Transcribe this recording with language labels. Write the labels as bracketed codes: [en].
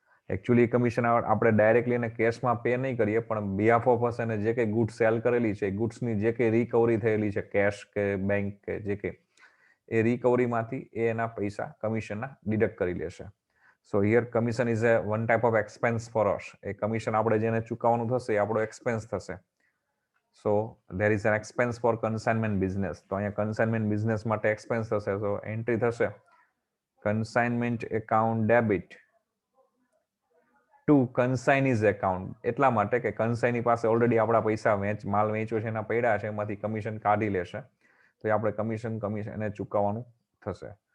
[gu] Actually commission આપણે directly એને કેશમાં પે નહીં કરીએ પણ [en] behalf of us [gu] એને જે કંઈ ગુડ સેલ કરેલી છે, ગુડ્સની જે કંઈ રિકવરી થયેલી છે કેશ કે બેંક કે જે કંઈ, એ રિકવરીમાંથી એ એના પૈસા કમિશનના ડિડક્ટ કરી લેશે. [en] So here commission is a one type of expense for us. [gu] A commission આપણે જેને ચૂકવવાનું થશે એ આપણો એક્સપેન્સ થશે. [en] So there is an expense for consignment business. [gu] તો અહીંયા consignment business માટે expense થશે, તો એન્ટ્રી થશે [en] consignment account debit to consignees account. [gu] એટલા માટે કે કન્સાઇની પાસે ઓલરેડી આપણા પૈસા માલ વેચ્યો છે એના પડ્યા છે, એમાંથી કમિશન કાઢી લેશે, તો એ આપણે કમિશન એને ચૂકવવાનું થશે.